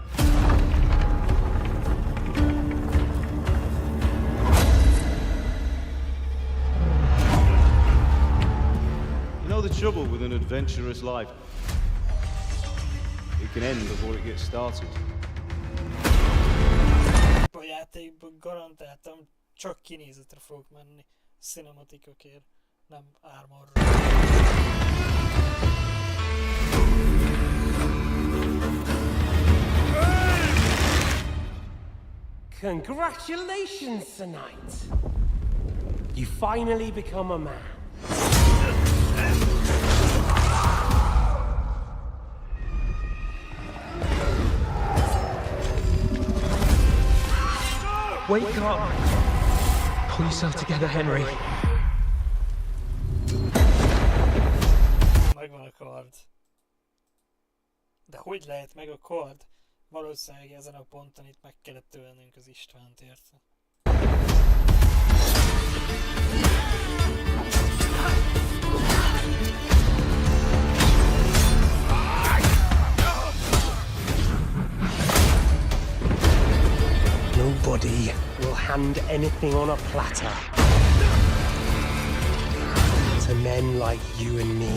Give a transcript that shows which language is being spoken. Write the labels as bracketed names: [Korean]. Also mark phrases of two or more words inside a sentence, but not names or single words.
[English] You know the trouble with an adventurous life? It can end before it gets started. [Hungarian] A játékban garantáltam csak kinézetre fogok menni. Cinematikokért, nem armorra. [English] Congratulations, Sir Knight. You finally become a man. Wake up! Pull yourself together, Henry. [Hungarian] Megvan a kard. De hogy lehet meg a kard? Valószínűleg ezen a ponton itt meg kellett ölnünk az Istvánt érte. [English] Nobody will hand anything on a platter to men like you and me.